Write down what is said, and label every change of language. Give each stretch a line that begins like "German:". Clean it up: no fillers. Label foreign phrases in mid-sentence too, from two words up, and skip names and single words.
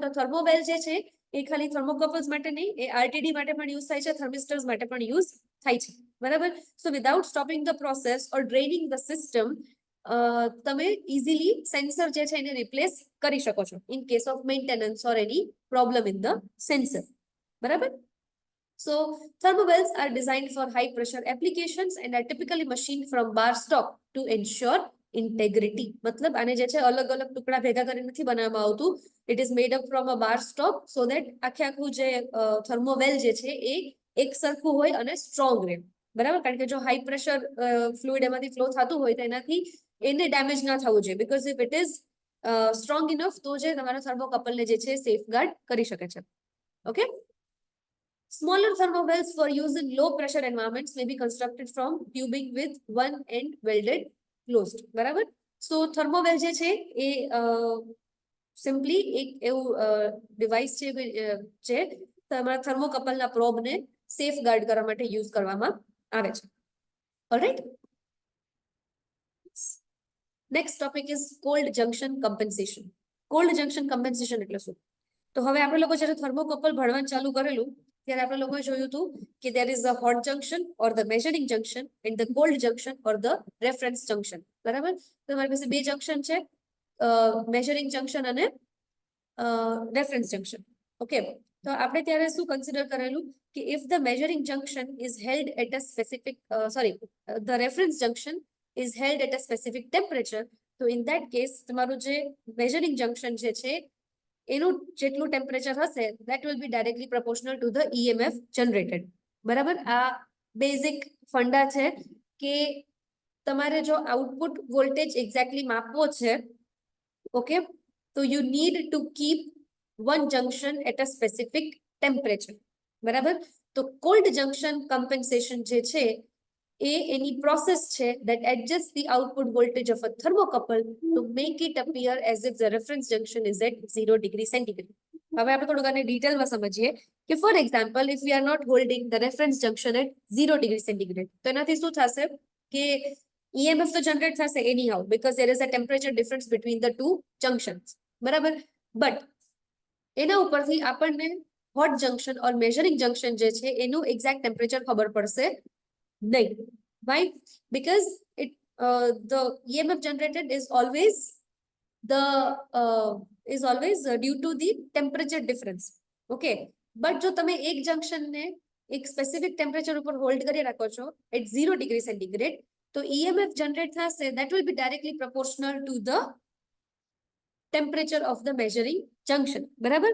Gujarati: તો થર્મોવેલ જે છે એ ખાલી થર્મોકપલ્સ માટે નહીં, એ આરટીડી માટે પણ યુઝ થાય છે, થર્મિસ્ટર્સ માટે પણ યુઝ થાય છે બરાબર.
English: So without stopping the process or draining the system
Gujarati: તમે ઇઝીલી સેન્સર જે છે એને રિપ્લેસ કરી શકો છો
English: in case of maintenance or any problem in the sensor બરાબર. So thermowells are designed for high pressure applications and are typically machined from bar stock to ensure integrity.
Gujarati: मतलब આને જે છે અલગ અલગ ટુકડા ભેગા કરીને નથી બનાવવામાં આવતું.
English: It is made up from a bar stock so that
Gujarati: આખું જે થર્મોવેલ જે છે એ એક સરખું હોય અને સ્ટ્રોંગ રહે બરાબર. કારણ કે જો હાઈ પ્રેશર ફ્લુઇડ એમાંથી ફ્લો થતું હોય તો એનાથી એને ડેમેજ ના થવું જોઈએ
English: because if it is strong enough
Gujarati: તો જે તમારા થર્મોકપલને જે છે સેફગાર્ડ કરી શકે છે ઓકે.
English: Smaller thermowells for use in low pressure environments may be constructed from tubing with one end welded closed બરાબર.
Gujarati: સો થર્મોવેલ જે છે એ સિમ્પલી એક એવું ડિવાઇસ છે જે તમારા થર્મોકપલના પ્રોબને સેફ ગાર્ડ કરવા માટે યુઝ કરવામાં આવે છે. ઓલરાઈટ.
English: Next topic is cold junction compensation. cold junction compensation
Gujarati: એટલે શું? તો હવે આપણે લોકો જ્યારે થર્મોકપલ ભણવાનું ચાલુ કરેલું ત્યારે આપણે લોકોએ જોયું હતું કે
English: there is a hot junction or the measuring junction and the cold junction or the reference junction
Gujarati: બરાબર. તો તમારી પાસે બે જંક્શન છે,
English: measuring junction
Gujarati: અને
English: reference junction
Gujarati: ઓકે. તો આપણે ત્યારે શું કન્સિડર કરેલું કે
English: if the measuring junction is held at a specific the reference junction is held at a specific temperature, તો in that case
Gujarati: તમારું જે
English: measuring junction
Gujarati: જે છે એનું જેટલું ટેમ્પરેચર હશે
English: that will be directly proportional to the EMF generated બરાબર.
Gujarati: આ બેઝિક ફંડા છે કે તમારે જો
English: output voltage exactly
Gujarati: માપવો છે ઓકે તો
English: you need to keep one junction at a specific temperature
Gujarati: બરાબર.
English: તો cold junction compensation
Gujarati: જે છે એ એની પ્રોસેસ છે
English: that adjusts the output voltage of a thermocouple to make it appear as if the reference junction is at 0 degree centigrade.
Gujarati: હવે આપણે થોડુંક આને ડિટેલમાં સમજીએ કે
English: For example if we are not holding the reference junction at 0 degree centigrade,
Gujarati: તો એનાથી શું થશે કે EMF તો જનરેટ થશે
English: anyhow because there is a temperature difference between the two junctions,
Gujarati: બરાબર. બટ એના ઉપરથી આપણને
English: hot junction or measuring junction
Gujarati: જે છે એનું
English: exact temperature
Gujarati: ખબર પડશે નહીં.
English: Why? Because the EMF generated is always due to the temperature difference. Okay, but
Gujarati: જો તમે એક જંક્શન ને એક
English: specific temperature
Gujarati: ઉપર હોલ્ડ કરી રાખો છો
English: at 0 degree centigrade,
Gujarati: તો EMF જનરેટ થશે
English: that will be directly proportional to the temperature of the measuring junction,
Gujarati: બરાબર.